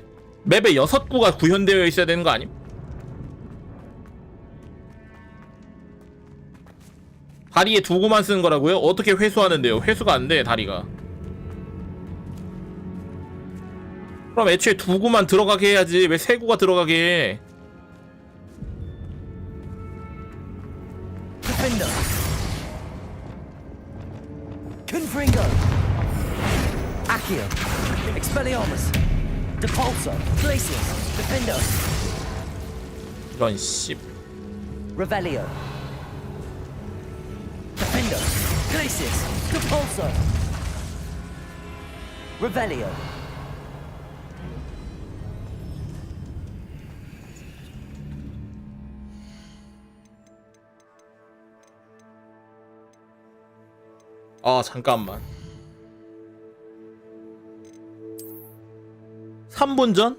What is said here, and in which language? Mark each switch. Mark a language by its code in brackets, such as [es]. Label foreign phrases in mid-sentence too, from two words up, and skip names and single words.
[ko] 맵에 6구가 구현되어 있어야 되는 거 아님? 다리에 2구만 쓰는 거라고요? 어떻게 회수하는데요? 회수가 안 돼 다리가. 그럼 애초에 2구만 들어가게 해야지 왜 3구가 들어가게 해? Defender. Confringo. Accio. Expelliarmus. Depulso. Glacius. Defender. 이런 씨. Revelio. Defender. Glacis! Compulso! Revelio! 아 잠깐만 3분 전?